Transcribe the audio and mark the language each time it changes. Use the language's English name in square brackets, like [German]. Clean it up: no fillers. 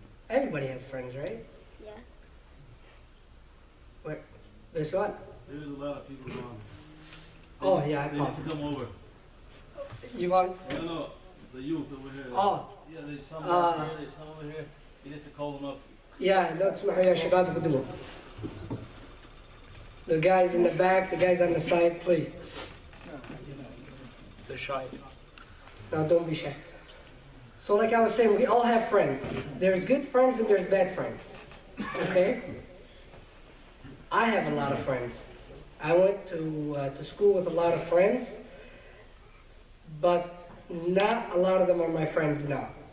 [English] Everybody has friends, right? Yeah. What? This what? There's a lot of people around. Oh, yeah, They need to come over. You want? No, the youth over here. Oh, Yeah, there's some over here, there's some over here. You need to call them up. [Arabic] yeah, لو تسمحوا يا شباب قدموا. [English] The guys in the back, the guys on the side, please. They're shy. No, don't be shy. So like I was saying, we all have friends. There's good friends and there's bad friends. Okay? I have a lot of friends. I went to school with a lot of friends, but not a lot of them are my friends now.